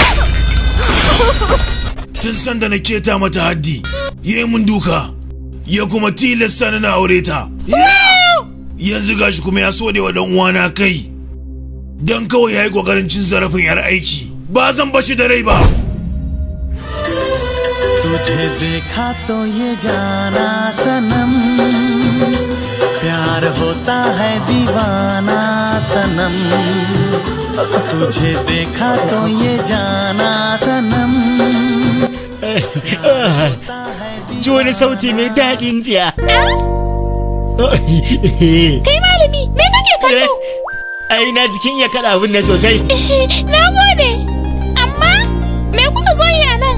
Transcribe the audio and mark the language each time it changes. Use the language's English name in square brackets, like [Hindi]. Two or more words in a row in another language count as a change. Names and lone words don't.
[Hausa] Tun sanda na keta mata haddi, ya yi mun duka, ya kuma tilasta ni na aure ta. Yanzu gashi kuma ya so wa dan uwana kai. Dan kawai ya yi kokarin cin zarafin yar aiki. Ba zan bashi da rai ba. [Hindi] तुझे देखा तो ये जाना सनम प्यार होता है दीवाना सनम तुझे देखा तो ये जाना सनम [Hausa] ji wani sauti mai daɗin tsiya. Kai malami, me kake kallo? Ai na jikin iya kaɗa abin nan sosai. Na gode. Amma me kuka zo yi a nan?